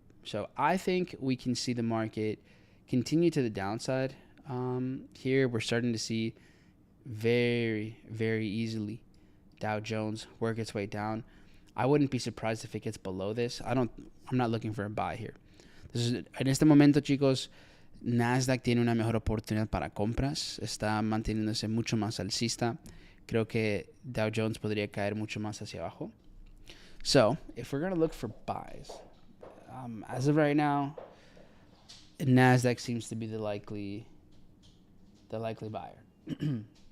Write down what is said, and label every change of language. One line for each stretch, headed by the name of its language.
English: So I think we can see the market continue to the downside. Here we're starting to see very, very easily Dow Jones work its way down. I wouldn't be surprised if it gets below this. I'm not looking for a buy here.
Spanish: En este momento, chicos, Nasdaq tiene una mejor oportunidad para compras. Está manteniéndose mucho más alcista. Creo que Dow Jones podría caer mucho más hacia abajo.
English: So, if we're going to look for buys, as of right now, Nasdaq seems to be the likely buyer.